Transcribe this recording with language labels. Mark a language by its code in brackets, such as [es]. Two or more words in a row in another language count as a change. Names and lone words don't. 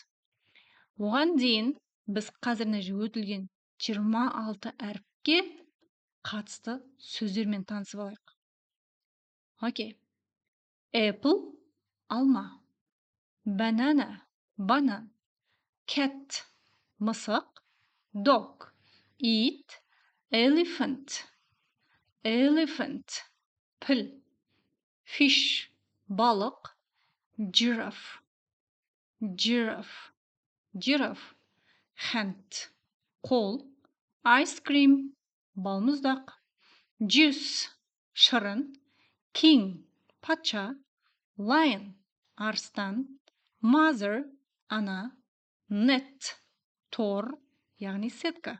[kk] Оған дейін біз қазір өтілген 26 әріпке қатысты сөздермен танысып алайық. [en] Окей. Apple – алма. Banana – банан. Cat – мысық. Dog. Eat. Elephant. Elephant. Піл. Fish – балық. Giraffe. Giraffe. Giraffe. Hand – [kk] қол. [en] Ice cream – балмұздақ. Juice – шырын. King – патша. Lion – арыстан. [kk] Mother – ана. Net – тор, яғни сетка.